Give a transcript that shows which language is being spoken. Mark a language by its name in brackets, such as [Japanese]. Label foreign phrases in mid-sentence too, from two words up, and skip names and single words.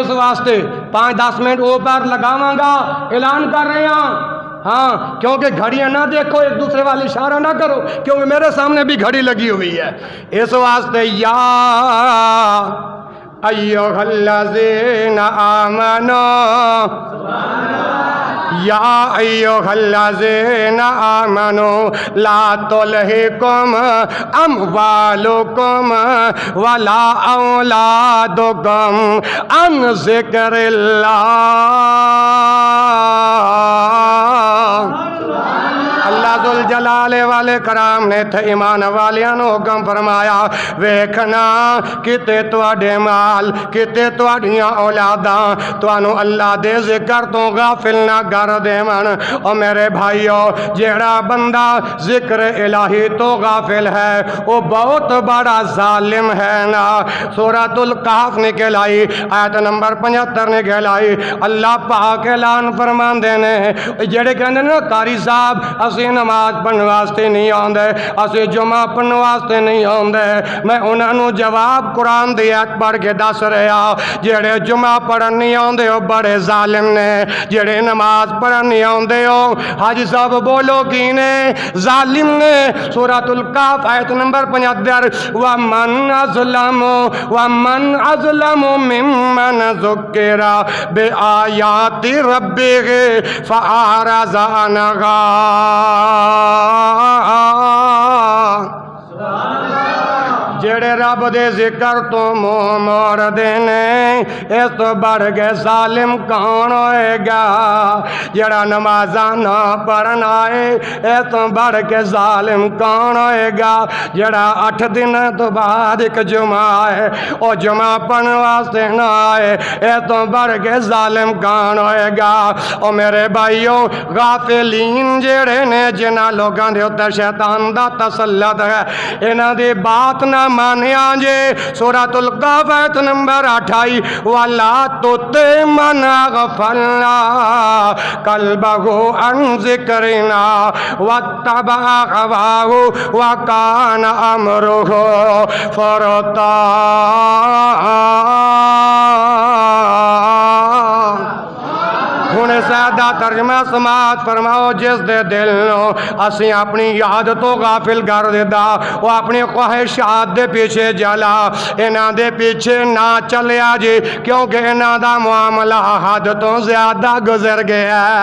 [Urdu] اس واسطے 5-10 منٹ اوپر لگاواں گا اعلان کر رہے ہیں ہاں کیونکہ گھڑیاں نہ دیکھو ایک دوسرے والی اشارہ نہ کرو کیونکہ میرے سامنے بھی گھڑی لگی ہوئی ہے اس واسطے یا [Arabic] ایھا الذین آمنوا یا ایھا آمنو لا تلہکم اموالکم ولا اولادکم عن ذکر اللہ۔ [Punjabi] اللہ ذوالجلال والے کرام نے تھے ایمان والیاں نو حکم فرمایا ویکھنا کتے تواڈے مال کتے تواڈیاں اولاداں توانو اللہ دے ذکر تو غافل نہ کر دیون۔ او میرے بھائیو جیڑا بندہ ذکر الہی تو غافل ہے [Urdu] وہ بہت بڑا ظالم ہے [Punjabi] نا۔ سورۃ الکہف نکل آئی آیت نمبر 75 نکل آئی۔ اللہ پاک اعلان فرماندے نے جڑے کہندے نے قاری صاحب اسی نماز پڑھن واسطے نہیں آندے اسی جمعہ پڑھن واسطے نہیں آندے، میں انہاں نو جواب قرآن دی ایت پڑھ کے دس رہا جڑے جمعہ پڑھن نہیں آندے ہو بڑے ظالم نے، جڑے نماز پڑھن نہیں آندے ہو حاجی صاحب بولو کی نے ظالم نے۔ [Arabic] سورۃ الکہف آیت نمبر 75 وَمَنْ أَظْلَمُ مِمَّنْ ذُكِّرَ بِآيَاتِ رَبِّهِ فَأَعْرَضَ عَنْهَا۔ [Punjabi] جڑے رب دے ذکر تو منہ موڑ دینے اس تو بڑھ کے ظالم کون ہوئے گا؟ جڑا نمازاں نہ پڑھن آئے اس تو بڑھ کے ظالم کون ہوئے گا؟ جڑا 8 دن تو بعد ایک جمعہ آئے او جمعہ پڑھن واسطے نہ آئے اس تو بڑھ کے ظالم کون ہوئے گا؟ او میرے بھائیو غافلین جڑے نے جنہاں لوگاں دے اوتے شیطان دا تسلط ہے انہاں دی بات نہ مانیا جے۔ [Arabic] سورۃ الکہف آیت نمبر 28 وَلَا تُطِعْ مَنْ أَغْفَلْنَا قَلْبَهُ عَنْ ذِكْرِنَا وَاتَّبَعَ هَوَاهُ وَكَانَ أَمْرُهُ فُرُطًا۔ [Punjabi] ہن سادہ ترجمہ سماعت فرماؤ جس دے دل نو اسی اپنی یاد تو غافل کر دیتا وہ اپنی خواہشات دے پیچھے جلا انہاں دے پیچھے نہ چلیا جی کیونکہ انہاں دا معاملہ حد تو زیادہ گزر گیا ہے۔